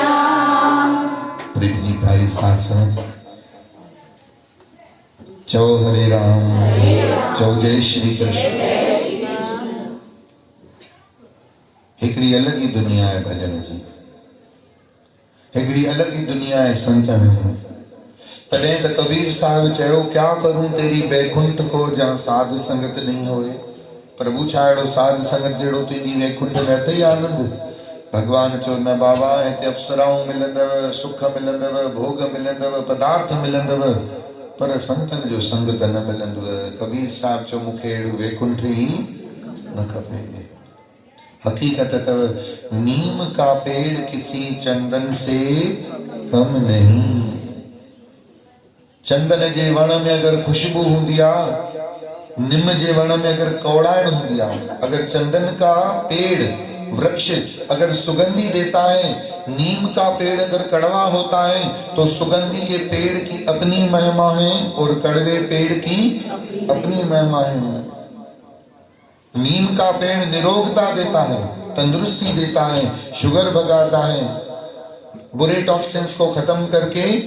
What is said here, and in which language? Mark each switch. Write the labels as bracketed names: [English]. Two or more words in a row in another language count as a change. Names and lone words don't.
[Sindhi] प्रेम जी भाई साथ साथ चौ हरे राम चौ जय श्री कृष्ण हिकड़ी अलग ही दुनिया है भजन जी हिकड़ी अलग ही दुनिया है संतन जी तॾहिं त कबीर साहिब चयो [Hindi] क्या करूं तेरी बैकुंठ को जहाँ साध संगत नहीं होए [Sindhi] प्रभु छा अहिड़ो साध संगत जहिड़ो तुंहिंजी वैकुंठ में अथई आनंद भगवान चयो न बाबा हिते अप्सराऊं मिलंदव सुख मिलंदव भोग मिलंदव पदार्थ मिलंदव पर संतन जो संग त न मिलंदव कबीर साहिब चयो मूंखे अहिड़ो वैकुंठ ई न खपे हकीकत तव [Hindi] नीम का पेड़ किसी चंदन से कम नहीं [Sindhi] चंदन जे वण में अगर खुशबू हुंदी आ निम जे वण में अगर कौड़ाइण हुंदी आ [Hindi] अगर चंदन का पेड़ वृक्ष अगर सुगंधी देता है नीम का पेड़ अगर कड़वा होता है तो सुगंधी के पेड़ की अपनी महिमा है और कड़वे पेड़ की अपनी महिमा है नीम का पेड़ निरोगता देता है तंदुरुस्ती देता है शुगर भगाता है बुरे टॉक्सिन्स को खत्म करके